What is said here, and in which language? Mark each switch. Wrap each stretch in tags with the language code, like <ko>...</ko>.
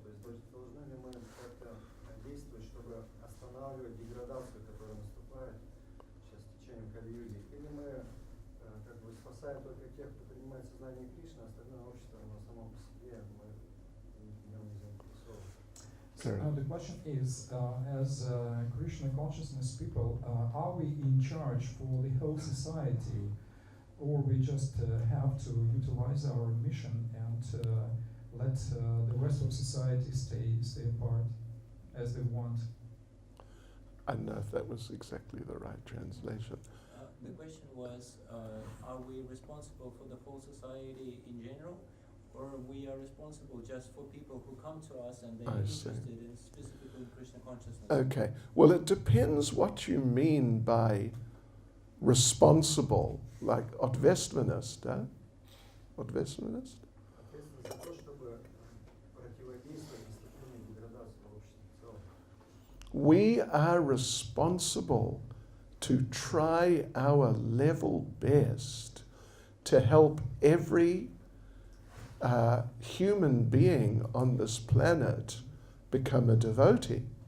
<ru>То есть должны ли мы как-то действовать, чтобы останавливать деградацию, которая наступает сейчас в течение Кали-юги? Или мы как бы спасаем только тех, кто принимает сознание Кришны, а остальное общество, оно само по себе, мы в нем не заинтересованы?</ru> <en>The question is, as Krishna consciousness people, are we in charge for the whole society, or we just have to utilize our mission and let the rest of society stay apart as they want? I don't know if that was exactly the right translation. The question was, are we responsible for the whole society in general, or we are responsible just for people who come to us and they are interested in specifically Krishna consciousness? Okay. Well, it depends what you mean by responsible, like</en> <ru>ответственность, да? Ответственность? Ответственность за то, чтобы противодействовать наступлению деградации в обществе в целом.</ru> <en>We are responsible to try our level best to help every human being on this planet become a devotee.</en>